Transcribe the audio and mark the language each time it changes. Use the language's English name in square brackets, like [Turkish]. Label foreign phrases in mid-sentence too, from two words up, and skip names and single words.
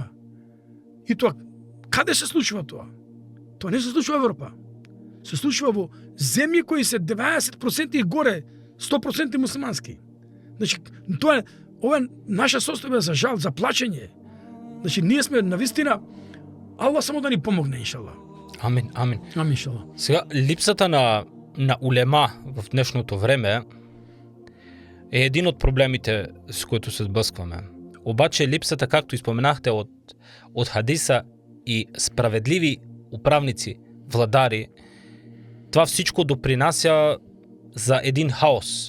[Macedonian] И тоа, каде се случува тоа? Тоа не се случува во Европа. Се случува во земји кои се 90% и горе, 100% муслимански. Значи, тоа ова е наша состојба за жал, за плачење. Значи, ние сме навистина, Аллах само да ни помогне, иншалла. Амин, амин. Амин, иншалла. [Bulgarian] Сега, липсата на улема в днешното време е един од проблемите с които се сблъскваме. Обаче липсата, както и споменахте, от хадиса и справедливи управници, владари, това всичко допринася за един хаос.